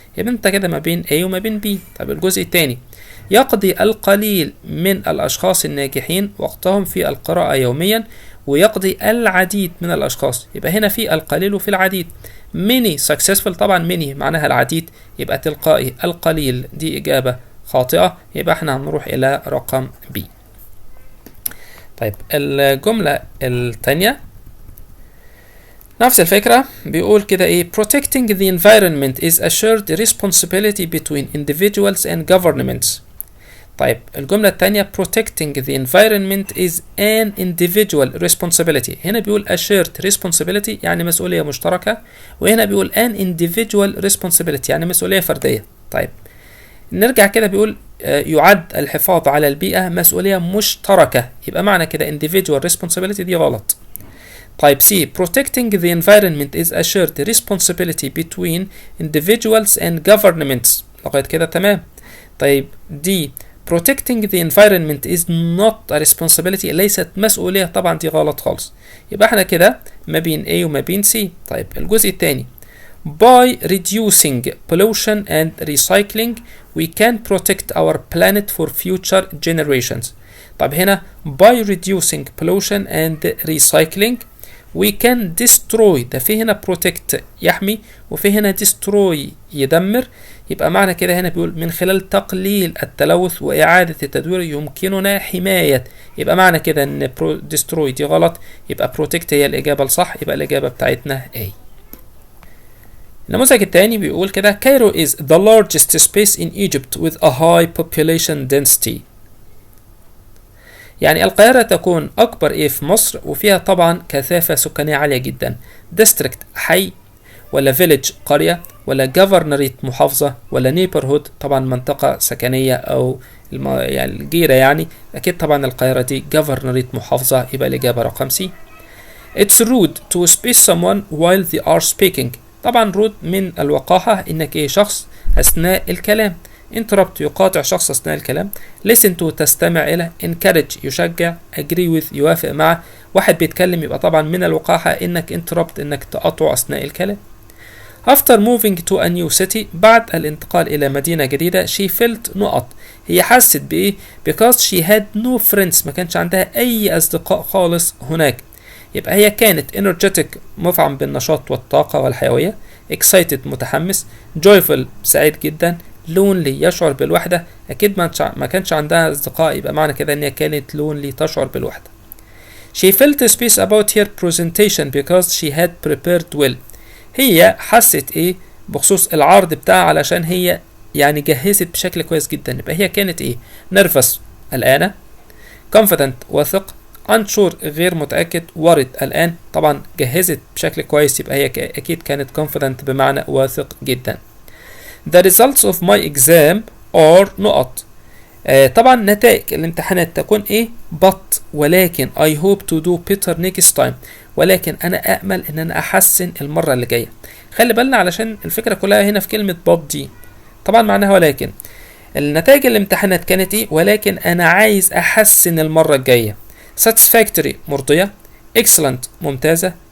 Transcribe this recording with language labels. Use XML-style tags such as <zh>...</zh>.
<ar>يبقى انت كده ما بين A وما بين B. طب الجزء الثاني يقضي القليل من الأشخاص الناجحين وقتهم في القراءة يوميا، ويقضي العديد من الأشخاص، يبقى هنا في القليل وفي العديد.</ar> <en>many successful،</en> <ar>طبعا many معناها العديد، يبقى تلقائي القليل دي إجابة خاطئة، يبقى احنا هنروح إلى رقم B. طيب الجملة الثانية نفس الفكرة، بيقول كده ايه</ar> <en>protecting the environment is a shared responsibility between individuals and governments.</en> <ar>طيب الجملة الثانية</ar> <en>protecting the environment is an individual responsibility.</en> <ar>هنا بيقول</ar> <en>a shared responsibility</en> <ar>يعني مسؤولية مشتركة، وهنا بيقول</ar> <en>an individual responsibility</en> <ar>يعني مسؤولية فردية. طيب نرجع كده بيقول يعد الحفاظ على البيئة مسؤولية مشتركة، يبقى معنى كده</ar> <en>individual responsibility</en> <ar>دي غلط.</ar> <en>طيب C protecting the environment is a shared responsibility between individuals and governments.</en> <ar>لغاية كده تمام. طيب D</ar> <en>protecting the environment is not a responsibility،</en> <ar>ليست مسؤولية، طبعا دي غلط خالص. يبقى احنا كده ما بين A وما بين C. طيب الجزء الثاني</ar> <en>by reducing pollution and recycling we can protect our planet for future generations.</en> <ar>طب هنا</ar> <en>by reducing pollution and recycling we can destroy،</en> <ar>ده في هنا protect يحمي وفي هنا destroy يدمر، يبقى معنى كده هنا بيقول من خلال تقليل التلوث وإعادة التدوير يمكننا حماية، يبقى معنى كده ان destroy دي غلط، يبقى protect هي الإجابة الصح، يبقى الإجابة بتاعتنا A. النموذج الثاني بيقول كده</ar> <en>Cairo is the largest space in Egypt with a high population density.</en> <ar>يعني القاهرة تكون أكبر إيه في مصر وفيها طبعا كثافة سكانية عالية جدا. district حي، ولا village قرية، ولا governorate محافظة، ولا neighborhood طبعا منطقة سكنية أو يعني الجيرة يعني. أكيد طبعا القاهرة دي governorate محافظة، يبقى الإجابة رقم C.</ar> <en>It's rude to space someone while they are speaking.</en> <ar>طبعا rude من الوقاحة إنك إيه شخص أثناء الكلام. interrupt يقاطع شخص أثناء الكلام. listen to تستمع إلى. encourage يشجع. agree with يوافق مع. واحد بيتكلم يبقى طبعا من الوقاحة إنك interrupt إنك تقاطعه أثناء الكلام.</ar> <en>after moving to a new city</en> <ar>بعد الانتقال إلى مدينة جديدة</ar> <en>she felt</en> <ar>نقط، هي حست بإيه</ar> <en>because she had no friends،</en> <ar>ما كانش عندها أي أصدقاء خالص هناك. يبقى هي كانت energetic مفعم بالنشاط والطاقة والحيوية. excited متحمس. joyful سعيد جدا. lonely يشعر بالوحدة، أكيد ما كانش عندها أصدقاء، يبقى معنى كده إن هي كانت lonely تشعر بالوحدة.</ar> <en>she felt space about her presentation because she had prepared well.</en> <ar>هي حست إيه بخصوص العرض بتاعها علشان هي يعني جهزت بشكل كويس جدا، يبقى هي كانت إيه nervous قلقانة. confident واثق. unsure غير متأكد. worried قلقان. طبعا جهزت بشكل كويس، يبقى هي أكيد كانت confident بمعنى واثق جدا.</ar> <en>the results of my exam are نقط.</en> <ar>طبعا نتائج الامتحانات تكون ايه but، ولكن</ar> <en>I hope to do better next time،</en> <ar>ولكن انا أأمل ان انا احسن المرة اللي جاية. خلي بالنا علشان الفكرة كلها هنا في كلمة but دي طبعا معناها ولكن. النتائج الامتحانات كانت ايه ولكن انا عايز احسن المرة الجاية. satisfactory مرضية. excellent ممتازة.</ar>